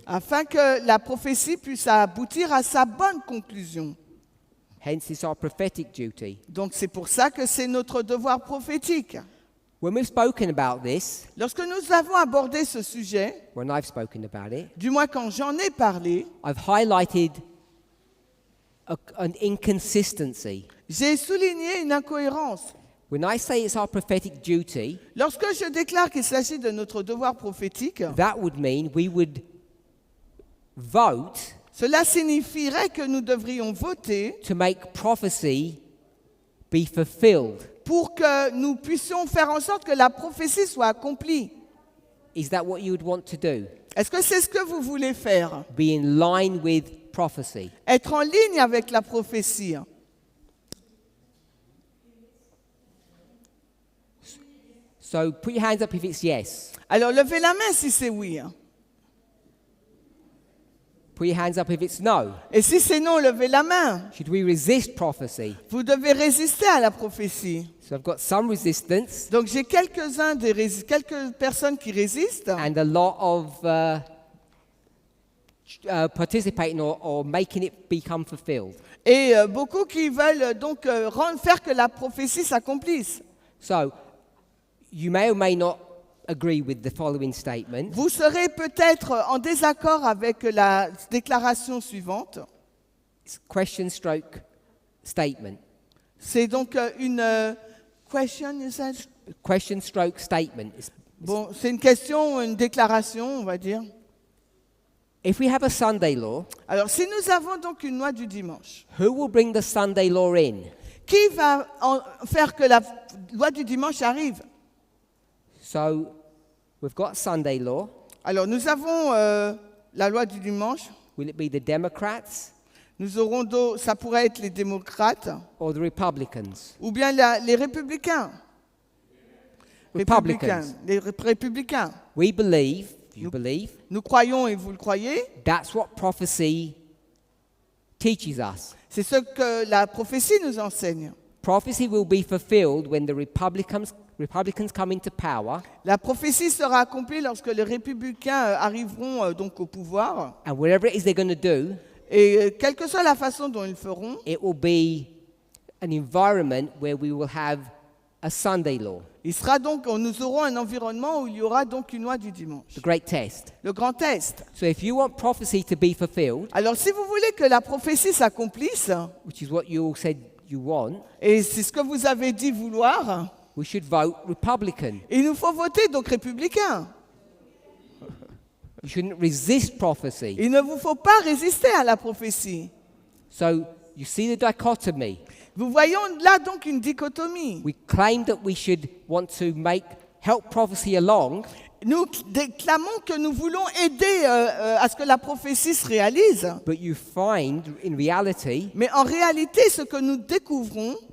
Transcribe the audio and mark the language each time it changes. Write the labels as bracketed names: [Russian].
[French] afin que la prophétie puisse aboutir à sa bonne conclusion. [English] Hence, it's our prophetic duty. [French] Donc c'est pour ça que c'est notre devoir prophétique. [English] When we've spoken about this, [French] Lorsque nous avons abordé ce sujet, [English] when I've spoken about it, [French] du moins quand j'en ai parlé, [English] I've highlighted an inconsistency. [French] j'ai souligné une incohérence. [English] When I say it's our prophetic duty, [French] Lorsque je déclare qu'il s'agit de notre devoir prophétique, [English] that would mean we would vote [French] cela signifierait que nous devrions voter [English] to make prophecy be fulfilled. [French] pour que nous puissions faire en sorte que la prophétie soit accomplie. [English] Is that what you would want to do? [French] Est-ce que c'est ce que vous voulez faire? [English] Be in line with prophecy. [French] Être en ligne avec la prophétie. [English] So put your hands up if it's yes. [French] Alors levez la main si c'est oui. [English] Put your hands up if it's no. [French] Et si c'est non, levez la main. [English] Should we resist prophecy? [French] Vous devez résister à la prophétie. [English] So I've got some resistance [French] Donc j'ai quelques personnes qui résistent [English] and a lot of participating or making it become fulfilled. [French] et beaucoup qui veulent donc faire que la prophétie s'accomplisse. [English] So you may or may not agree with the following statement. [French] Vous serez peut-être en désaccord avec la déclaration suivante. [English] It's question stroke statement. [French] C'est donc une question, [English] you said? Question stroke statement. [French] Bon, c'est une question, une déclaration, on va dire. [English] If we have a Sunday law, [French] Alors, si nous avons donc une loi du dimanche, [English] who will bring the Sunday law in? [French] qui va faire que la loi du dimanche arrive? [English] So we've got Sunday law. [French] Alors, nous avons la loi du dimanche. [English] Will it be the Democrats [French] Nous aurons, ça pourrait être les démocrates [English] or the Republicans? [French] ou bien les républicains. [English] Republicans. [French] Les républicains. [English] We believe, you believe, [French] Nous croyons et vous le croyez. [English] that's what prophecy teaches us. [French] C'est ce que la prophétie nous enseigne. [English] Prophecy will be fulfilled when the Republicans come into power, [French] La prophétie sera accomplie lorsque les républicains arriveront donc au pouvoir. [English] and whatever it is they're going to do, [French] Et quelle que soit la façon dont ils le feront, [English] it will be an environment where we will have a Sunday law, [French] nous aurons un environnement où il y aura donc une loi du dimanche. [English] the great test. [French] Le grand test. [English] So if you want prophecy to be fulfilled, [French] Alors si vous voulez que la prophétie s'accomplisse, [English] which is what you all said you want, [French] et c'est ce que vous avez dit vouloir, [English] we should vote Republican. [French] il nous faut voter donc républicain. [English] You shouldn't resist prophecy. [French] Il ne vous faut pas résister à la prophétie. [English] So you see the dichotomy. [French] Vous voyons là donc une dichotomie. [English] We claim that we should want to help prophecy along, [French] Nous déclamons que nous voulons aider à ce que la prophétie se réalise, [English] but you find in reality [French] mais en réalité, ce que nous découvrons,